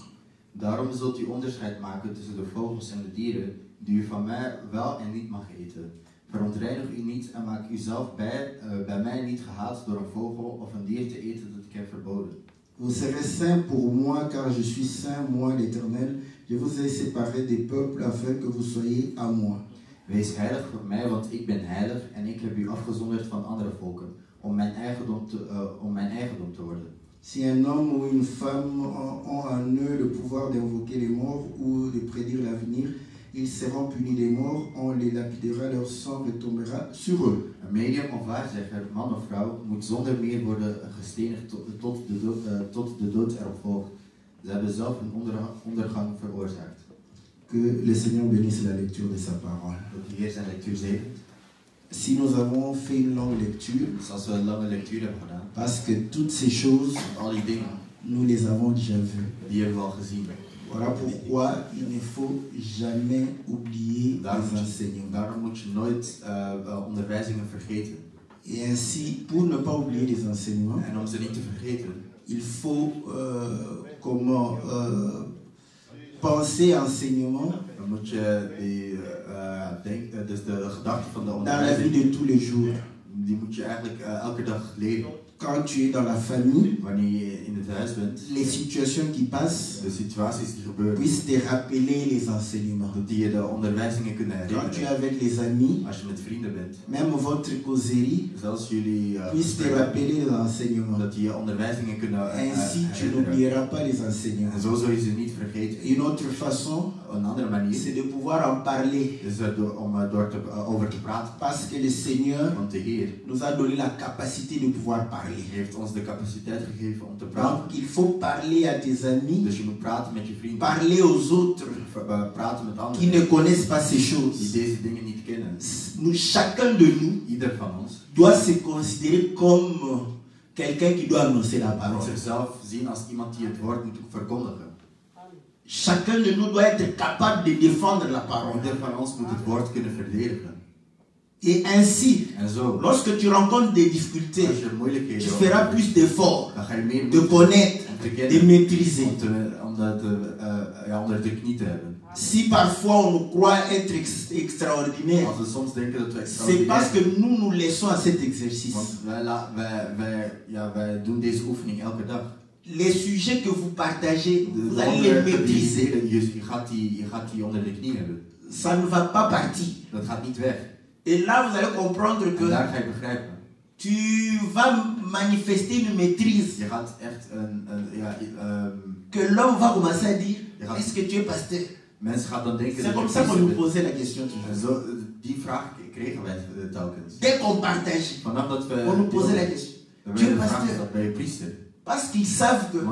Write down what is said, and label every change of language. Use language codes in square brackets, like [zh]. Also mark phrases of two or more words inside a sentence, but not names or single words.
[nl] Daarom zult u onderscheid maken tussen de vogels en de dieren, die u van mij wel en niet mag eten. Verontreinig u niet en maak uzelf bij mij niet gehaat door een vogel of een dier te eten dat ik heb verboden. [fr] Vous serez saints pour moi, car je suis saint, moi l'Éternel. Je vous ai séparés des peuples afin que vous soyez à moi. [nl] Wees heilig voor mij, want ik ben heilig en ik heb u afgezonderd van andere volken, om mijn eigendom te worden. [fr] Si un homme ou une femme ont en eux le pouvoir d'invoquer les morts ou de prédire l'avenir, ils seront punis des morts, on les lapidera, leur sang retombera sur eux. [nl] Een medium of waarzegger, man of vrouw, moet zonder meer worden gestenigd tot de dood erop volgt. Ze hebben zelf een ondergang veroorzaakt. [fr] Que le Seigneur bénisse la lecture de sa parole. [nl] Dat de Heer zijn lectuur zegent. [fr] Si nous avons fait une longue lecture, [nl] Dus als we een lange lectuur hebben gedaan, [fr] parce que toutes ces choses, [nl] al die dingen, [fr] nous les avons déjà vues. [nl] die hebben we al gezien. [fr] Voilà pourquoi il ne faut jamais oublier les enseignements. [nl] Daarom moet je nooit onderwijzingen vergeten. [fr] Et ainsi, pour ne pas oublier les enseignements, [nl] En om ze niet te vergeten, [fr] il faut penser enseignement [nl] dan moet je dus de gedachten van de [fr] dans la vie [nl] onderwijzing, [fr] de tous les jours. [nl] die moet je eigenlijk elke dag leren. [fr] Quand tu es dans la famille, [nl] Wanneer je in het huis bent, [fr] les situations qui passent [nl] de situaties die gebeuren, [fr] puissent te rappeler les enseignements. [nl] dat die je de onderwijzingen kunnen [fr] Quand tu es [nl] herinneren. [fr] avec les amis, [nl] Als je met vrienden bent, [fr] même votre causerie [nl] zelfs jullie [fr] puisse te rappeler les enseignements. [nl] dat die je onderwijzingen kunnen [fr] Ainsi, tu [nl] herinneren. [fr] n'oublieras pas les [nl] En [fr] enseignements. [nl] zo zul je ze niet vergeten. [fr] Une autre façon, [nl] Een andere manier [fr] c'est de pouvoir en parler. [nl] is om over te praten. [fr] Parce que le Seigneur [nl] Want de Heer [fr] nous a donné la capacité de pouvoir parler. [nl] heeft ons de capaciteit gegeven om te praten. [fr] Donc, il faut parler à tes amis, [nl] Dus je moet praten met je vrienden. [fr] parler aux autres [nl] Praten met [fr] qui [nl] anderen [fr] ne connaissent pas ces [nl] die [fr] choses. [nl] deze dingen niet kennen. [fr] Chacun de nous [nl] Ieder van ons [fr] doit se considérer comme quelqu'un qui doit annoncer la [nl] moet [fr] parole. [nl] zichzelf zien als iemand die het woord moet verkondigen. [fr] Chacun de nous doit être capable de défendre la parole. [nl] Ieder van ons moet het woord kunnen verdedigen. [fr] Et ainsi, [nl] En zo, [fr] lorsque tu rencontres des [nl] als [fr] difficultés, [nl] je moeilijkheden [fr] tu feras plus d'efforts [nl] dan ga je meer [fr] de [nl] moeite [fr] connaître [nl] om te [fr] de [nl] kennen, [fr] maîtriser. [nl] onder de knie te hebben. [fr] Si parfois on nous croit être extraordinaire, [nl] Als we soms denken dat we [fr] c'est parce [nl] extraordinair [fr] que nous nous laissons à cet exercice. [nl] want wij doen deze oefening elke dag. [fr] Les sujets que vous partagez, [nl] De [fr] vous allez les [nl] onderwerpen die [fr] maîtriser. [nl] delen, je gaat die onder de knie hebben. [fr] Ça ne va pas partir. [nl] Dat gaat niet weg. [fr] Et là, vous allez comprendre [nl] En [fr] que [nl] daar ga je begrijpen. [fr] tu vas manifester une maîtrise. [nl] Je gaat echt [fr] Que l'homme va commencer à dire, [nl] Ja. [fr] est-ce que tu es pasteur? [nl] mensen gaan dan denken [fr] C'est [nl] dat [fr] comme [nl] je [fr] ça qu'on nous [nl] priester [fr] posait la question [nl] bent. En [fr] toujours. [nl] zo, die vraag kregen wij telkens. [fr] Dès qu'on partage, [nl] Vanaf dat we [fr] on nous posait la question. [nl] dan [fr] Tu es [nl] werden we gevraagd, [fr] pasteur? [nl] dat ben je priester. [fr] Parce qu'ils savent que